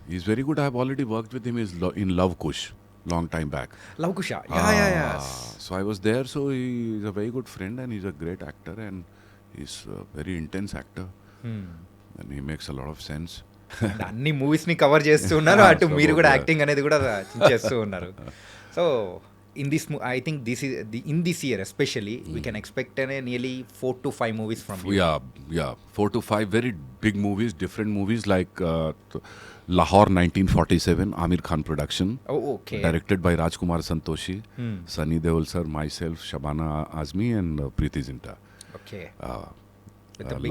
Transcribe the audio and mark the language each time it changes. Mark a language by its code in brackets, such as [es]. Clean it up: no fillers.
[en] He's very good. I have already worked with him in Love Kush, long time back. Luv Kush. Yeah. So I was there. So he's a very good friend and he's a great actor and he's a very intense actor and he makes a lot of sense. [te] అన్ని movies ని cover చేస్తూ ఉన్నారు, అటు [en] So, [te] మీరు కూడా [en] yeah. [te] Acting అనేది కూడా చేస్తూ ఉన్నారు. [en] So in this I think in this year especially we can expect nearly 4 to 5 movies from you. Yeah, 4 to 5 very big movies, different movies like Lahore 1947, Amir Khan production. Oh, okay. Directed by Rajkumar Santoshi, Sunny Deol sir, myself, Shabana Azmi and Preeti Zinta. Okay. With the big